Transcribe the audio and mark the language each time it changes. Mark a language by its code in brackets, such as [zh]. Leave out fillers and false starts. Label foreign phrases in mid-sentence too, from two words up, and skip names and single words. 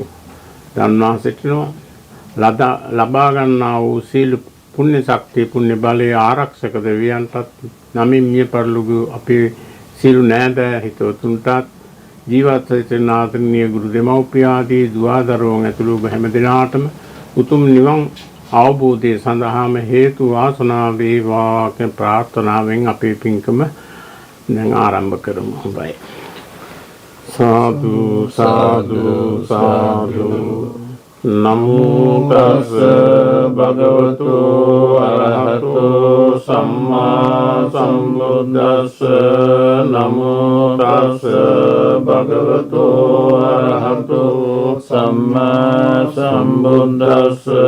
[si] දන්වා සිටිනවා ලබා ගන්නා වූ සීල පුණ්‍ය ශක්තිය පුණ්‍ය බලයේ ආරක්ෂක දෙවියන්ටත් නමින් මිය පරලෝක අපේ සියලු නෑදෑ හිතවතුන්ටත් ජීවත් වෙන ආදරණීය ගුරු දෙමව්පිය ආදී දුවදරුවන් ඇතුළු හැම දිනාටම උතුම් නිවන් අවබෝධය සඳහාම හේතු වාසනා වේවා කියන ප්‍රාර්ථනාවෙන් අපේ පින්කම දැන් ආරම්භ කරමු. හොඳයි. [pi] සාදු සාදු සාදු නමෝ තස් භගවතු අරහතෝ සම්මා සම්බුද්දස්ස නමෝ තස් භගවතු අරහතෝ සම්මා සම්බුද්දස්ස